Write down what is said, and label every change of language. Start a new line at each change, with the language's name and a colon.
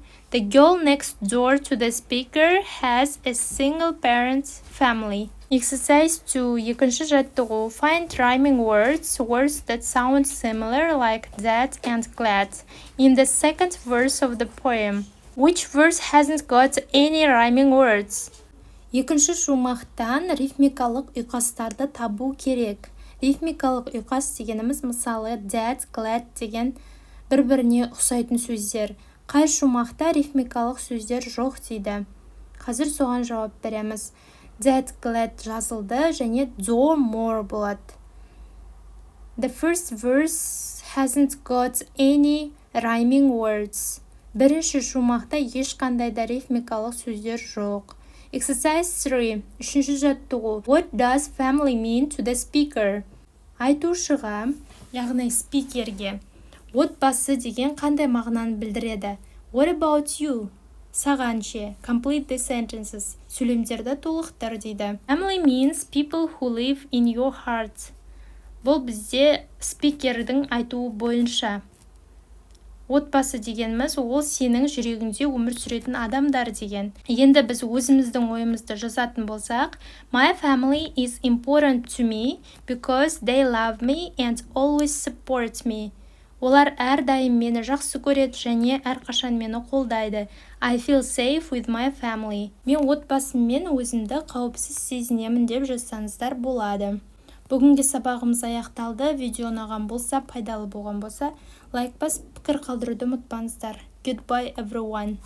English: The girl next door to the speaker has a single parent family. Exercise 2.
Kazakh: Екінші жаттығу.
English: Find rhyming words that sound similar like that and glad. In the second verse of the poem. Which verse hasn't got any rhyming words?
Kazakh: Екінші шумақтан рифмикалық ұйқастарды табу керек. Рифмикалық ұйқас дегеніміз мысалы that, glad деген бір-біріне ұқсайтын сөздер. Қай шумақта рифмикалық сөздер жоқ дейді. Қазір соған жауап береміз. That, glad жазылды және do more болады.
English: The first verse hasn't got any rhyming words.
Kazakh: Бірінші шумақта ешқандай да рифмикалық сөздер жоқ.
English: Exercise 3.
Kazakh: Үшінші жаттығу.
English: What does family mean to the speaker?
Kazakh: Айтушыға, яғни спикерге, отбасы деген қандай мағынаны білдіреді?
English: What about you?
Kazakh: Саған ше.
English: Complete the sentences.
Kazakh: Сөйлемдерді толықтыр дейді.
English: Family means people who live in your heart.
Kazakh: Бұл бізде спикердің айтуы бойынша. Отбасы дегеніміз ол сенің жүрегіңде өмір сүретін адамдар деген. Енді біз өзіміздің ойымызды жазатын болсақ,
English: My family is important to me because they love me and always support me.
Kazakh: Олар әрдайым мені жақсы көреді және әрқашан мені қолдайды.
English: I feel safe with my family.
Kazakh: Мен отбасыммен өзімді қауіпсіз сезінемін деп жазсаңыздар болады. Бүгінгі сабағымыз аяқталды. Видео ұнаған болса, пайдалы болған болса, лайк басып пікір қалдыруды ұмытпаңыздар.
English: Goodbye everyone.